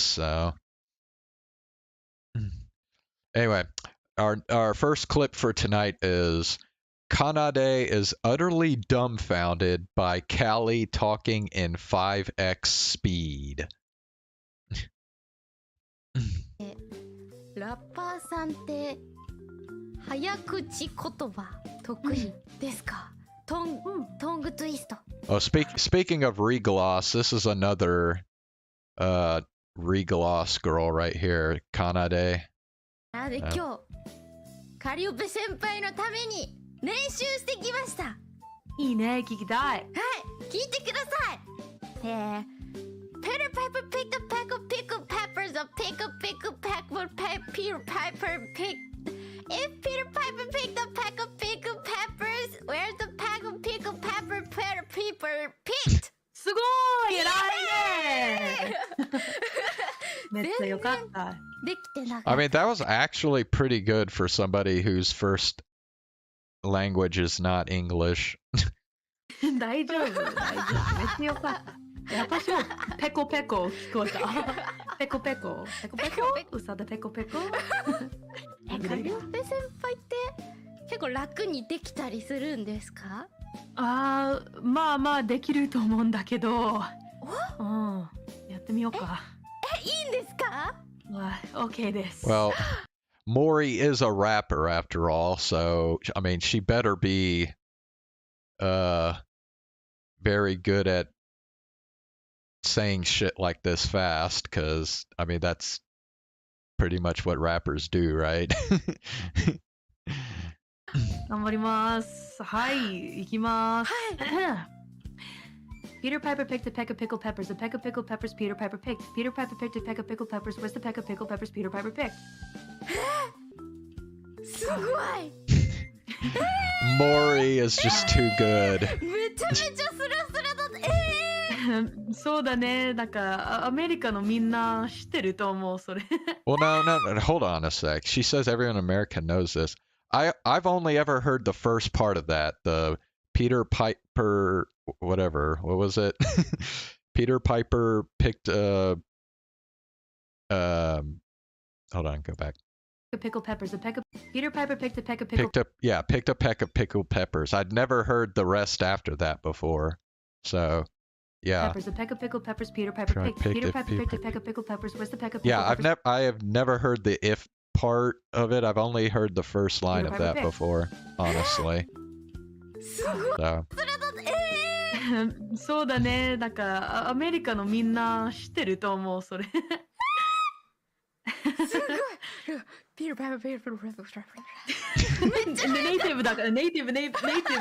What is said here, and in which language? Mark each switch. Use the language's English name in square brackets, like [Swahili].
[English] So anyway, our first clip for tonight is Kanade is utterly dumbfounded by Callie talking in 5x speed. [Japanese] ラッパーさんって早口言葉得意ですか？ [English] トングツイスト。 Oh, speaking of Regloss, this is another Regloss girl right here, Kanade. [Japanese] で今日カリオペ先輩のために練習してきました。いいね、聞きたい。はい、聞いてください。 [English] Peter Piper picked a pack of pickled peppers. A pickle pepper Peter Piper picked. If Peter Piper picked a pack of pickled peppers, where's the pack of pickled pepper Peter Piper picked? [Japanese] すごい、偉いね。めっちゃよかった。できてなかった。 [English] I mean, that was actually pretty good for somebody whose first language is not English. [Japanese] 大丈夫、大丈夫。めっちゃよかった。私もペコペコ聞こえた。ペコペコ、ペコペコ、うさでペコペコ。カリオペ先輩って結構楽にできたりするんですか？まあまあできると思うんだけど。うん、やってみようか。いいんですか？ OK です。 [English] Well, Mori is a rapper after all, so I mean, she better be very good at saying shit like this fast, because I mean that's pretty much what rappers do, right? [Japanese] 頑張ります。はい、行きます。 [English] Peter Piper picked a peck of pickled peppers. A peck of pickled peppers Peter Piper picked. Peter Piper picked a peck of pickled peppers. Where's the peck of pickled peppers Peter Piper picked? [Japanese] すごい [English] Mori is just too good. [Japanese] めちゃめちゃスラスラだそうだね。なんかアメリカのみんな知ってると思うそれ。 [English] Well, no, hold on a sec. She says everyone in America knows this. I've only ever heard the first part of that. The Peter Piper, whatever. What was it? Peter Piper picked hold on, go back. Pickled peppers. A peck of Peter Piper picked a peck of pickled. Picked a peck of pickled peppers. I'd never heard the rest after that before. So, yeah. Peppers. A peck of pickled peppers Peter Piper picked. Peter Piper picked a peck of pickled peppers. Where's the peck of pickled peppers? I have never heard the if part of it. I've only heard the first line of that before, honestly. So. [Japanese] そうだね。なんかアメリカのみんな知ってると思うそれ。すごいピルパイパーピルパイパーめっちゃネイティブだからネイティブだから